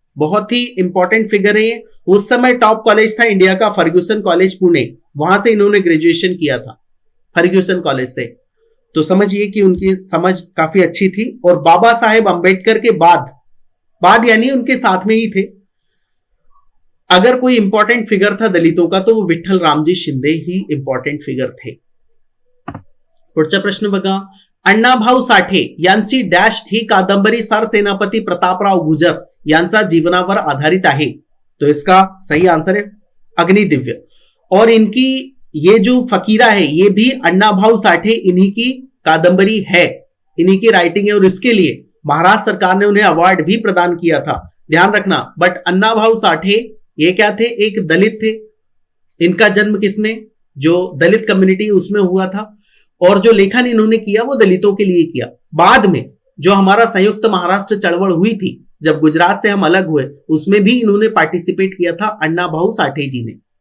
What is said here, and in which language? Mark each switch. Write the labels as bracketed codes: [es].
[hi] बहुत ही important figure है ये। उस समय टॉप कॉलेज था इंडिया का फर्ग्यूसन कॉलेज पुणे, वहां से इन्होंने ग्रेजुएशन किया था, फर्ग्यूसन कॉलेज से। तो समझिए कि उनकी समझ काफी अच्छी थी। और बाबा साहेब अंबेडकर के बाद यानी उनके साथ में ही थे। अगर कोई इंपॉर्टेंट फिगर था दलितों का तो वो विट्ठल रामजी शिंदे ही इंपॉर्टेंट फिगर थे। [mr] पुढचा प्रश्न बघा, अण्णाभाऊ साठे यांची डॅश ही कादंबरी सरसेनापती प्रतापराव गुजर यांचा जीवनावर आधारित आहे। [hi] तो इसका सही आंसर है अग्निदिव्य। और इनकी ये जो फकीरा है ये भी अण्णाभाऊ साठे इन्हीं की कादंबरी है, इन्हीं की राइटिंग है, और इसके लिए महाराष्ट्र सरकार ने उन्हें अवार्ड भी प्रदान किया था, ध्यान रखना। बट अण्णाभाऊ साठे ये क्या थे? एक दलित थे। इनका जन्म किसमें? जो दलित कम्युनिटी उसमें हुआ था, और जो लेखन इन्होंने किया वो दलितों के लिए किया। बाद में जो हमारा संयुक्त महाराष्ट्र चळवळ हुई थी, जब गुजरात से हम अलग हुए, उसमें भी इन्होंने पार्टिसिपेट किया था अण्णाभाऊ साठे जी ने।